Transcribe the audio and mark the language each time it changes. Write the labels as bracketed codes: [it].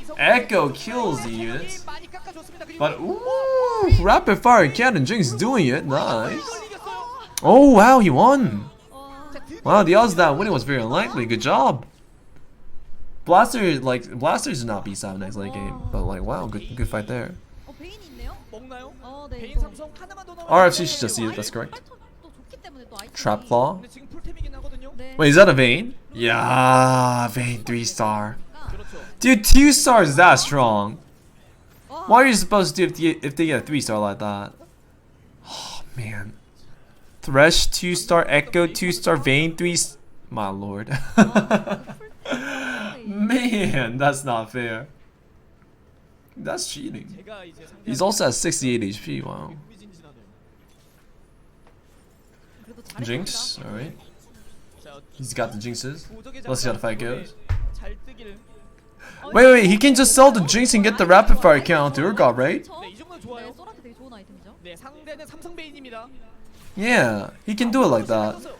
[en] Echo kills the units. But ooh, rapid fire cannon. Jinx doing it. Nice. Oh wow, he won. Wow, the odds of that winning was very unlikely. Good job. Blasters do not beat 7 next late game, but like wow, good fight there. [ko] 어 베인 있네요? 먹나요? 네. 베인 삼성 하나만 더 넣으면 [en] RFC should just see it. That's correct. [ko] 또 좋기 때문에 또 아이템이. [en] Trap Claw. [ko] 근데 지금 풀템이긴 하거든요. 네. [en] Wait, is that a Vayne? Yeah, Vayne 3-star. [ko] 그렇죠. [en] Dude, 2-star is that strong. What are you supposed to do if they get a 3-star like that? Oh man. Thresh 2-star, Echo 2-star, Vayne 3. My lord. Man, that's not fair. That's cheating. [ko] 제가 이제 상대하는 [en] He's also at 68 HP. Wow. [ko] 흥미진진하네요. 그래도 잘했습니다. [en] Jinx. All right. [ko] 자, [en] He's got the jinxes. [ko] 도적의 [en] Let's see how the fight [ko] 장면 [en] goes. [ko] 잘 뜨길. [en] Wait. He can just sell the jinx and get the rapid fire count to Urgot, right? [ko] 네, 이 정도는 좋아요. 네, 소라트 되게 좋은 아이템이죠. 네, 상대는 삼성 베인입니다. [en] Yeah, he can do it like that.